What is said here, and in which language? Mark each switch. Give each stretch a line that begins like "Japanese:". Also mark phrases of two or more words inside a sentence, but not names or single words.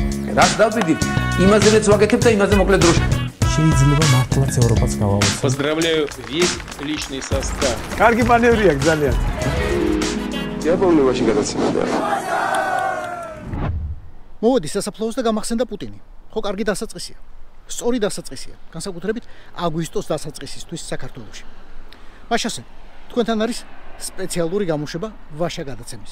Georgian: ვაკეთებ. რაც დავიდით, იმაზეც ვაკეთებ და იმაზე მოკლედ დროში. შეიძლება მართლაც ევროპაც გავავოცოთ.
Russian: Поздравляю весь личный состав.
Georgian: კარგი მანევრია ძალიან. იაპონიაში გადაცემდა. მოდი სასაფლაოს და გამახსენდა პუტინი. ხო, კარგი დასაწყისია. სწორი დასაწყისია, განსაკუთრებით აგვისტოს დასაწყისისთვის საქართველოში. მაშასე, თქვენთან არის სპეციალური გამოშვება ვაშა გადაცემის.